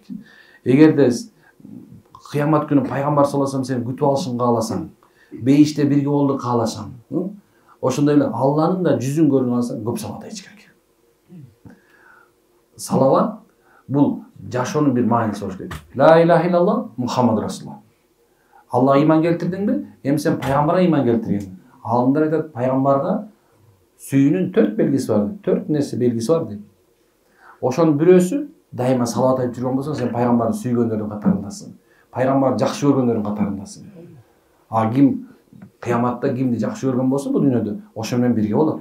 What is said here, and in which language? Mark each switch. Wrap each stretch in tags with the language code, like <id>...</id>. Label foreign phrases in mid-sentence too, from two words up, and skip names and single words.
<ky>Эгерде кыямат күнү пайгамбар</ky> <ar>صلى الله عليه وسلم</ar> <ky>сени күтүп алышын кааласаң, бейиште бирге болду кааласаң, ошондой эле Алланын да жүзүн көргүн кааласаң, көп салават айтыш керек. Салават бул жашоонун бир мааниси болуш керек.</ky> <ar>لا إله إلا الله محمد رسول الله.</ar> <ky>Аллага иман келтирдиңби? Эми сен пайгамбарга иман келтирген. Алымдар айтат, пайгамбарга сүйүүнүн 4 белгиси бар, 4 нерсе белгиси бар дейт. Ошонун бирөөсү дайыма салават айтып жүргөн болсоң, сен пайгамбарды сүйгөндөрдүн катарындасың. Пайгамбарды жакшы көргөндөрдүн катарындасың. А ким кыяматта кимди жакшы көргөн болсо бул дүйнөдө, ошо менен бирге болот.</ky>